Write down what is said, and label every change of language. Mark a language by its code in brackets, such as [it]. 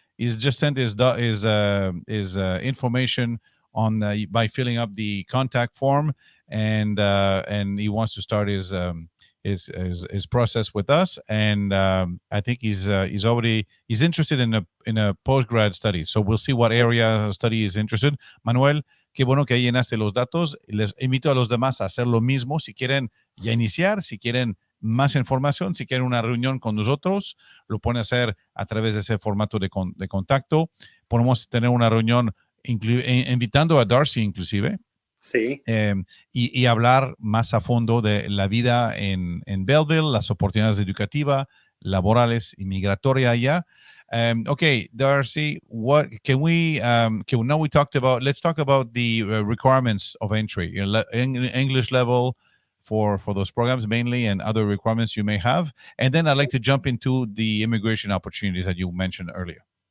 [en] He's just sent his information on by filling up the contact form, and he wants to start his process with us. And I think he's interested in a postgrad study. So we'll see what area of study is interested. [es] Manuel, qué bueno que llenaste los datos. Les invito a los demás a hacer lo mismo. Si quieren ya iniciar, si quieren más información, si quieren una reunión con nosotros, lo pueden hacer a través de ese formato de contacto. Podemos tener una reunión invitando a Darcy inclusive. Sí. Y hablar más a fondo de la vida en Belleville, las oportunidades educativas, laborales y migratoria allá. [en] Okay, Darcy, what can we now we talked about, let's talk about the requirements of entry, English level for those programs mainly, and other requirements you may have. And then I'd like to jump into the immigration opportunities that you mentioned earlier.